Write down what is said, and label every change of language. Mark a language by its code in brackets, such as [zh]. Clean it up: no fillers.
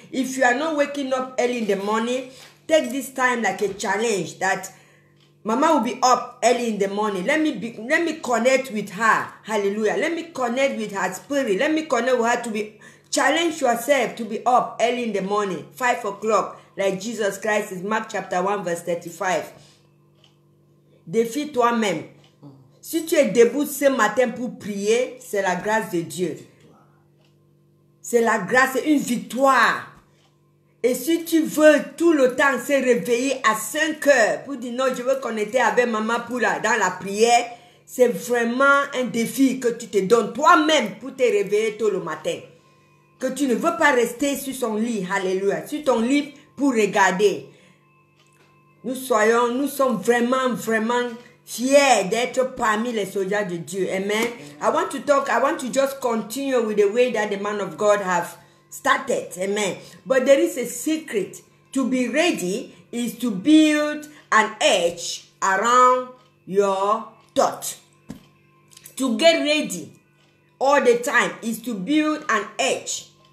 [en] If you are not waking up early in the morning, take this time like a challenge that Mama will be up early in the morning. Let me connect with her. Hallelujah. Let me connect with her spirit. Let me connect with her to be. Challenge yourself to be up early in the morning, 5 o'clock, like Jesus Christ is Mark chapter 1 verse 35. [fr] Défie toi-même. Si tu es debout ce matin pour prier, c'est la grâce de Dieu. C'est la grâce, c'est une victoire. Et si tu veux tout le temps se réveiller à 5 heures pour dire non, je veux connecter avec maman pour dans la prière, c'est vraiment un défi que tu te donnes toi-même pour te réveiller tôt le matin. Que tu ne veux pas rester sur son lit, alléluia, sur ton lit pour regarder. Nous sommes vraiment fiers d'être parmi les soldats de Dieu. Amen. [en] I want to just continue with the way that the man of God have started. Amen. But there is a secret. To be ready is to build an edge around your thought. To get ready all the time is to build an edge.